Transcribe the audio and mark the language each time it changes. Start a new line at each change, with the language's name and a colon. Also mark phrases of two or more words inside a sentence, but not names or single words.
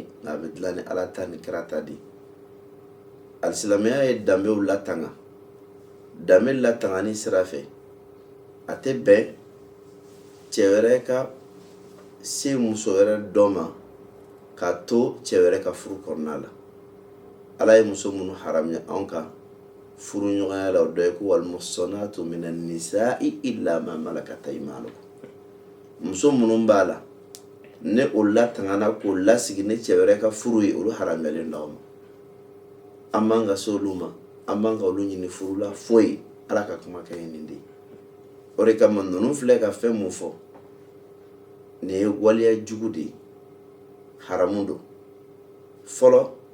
Bambara: nka a bɛ dilan ni Ala ta ni kira ta de alisilamɛya ye danbew latanga danbe latangani sira fɛ a tɛ bɛn cɛ wɛrɛ ka se muso wɛrɛ dɔ ma k'a to cɛ wɛrɛ ka furu kɔnɔna la Ala ye muso minnu haramuya anw kan furu ɲɔgɔnya la o dɔ ye ko
Arabic: والمحصنات من النساء إلا ما ملكت أيمانكم
Bambara: muso minnu b'a la ne o latangana k'o lasigi ne cɛ wɛrɛ ka furu ye olu haramuyalen d'aw ma an man ka se olu ma an man ka olu ɲini furu la foyi Ala ka kumakan ye nin de ye o de kama ninnu filɛ ka fɛn mun fɔ nin ye waliya jugu de ye haramu don fɔlɔ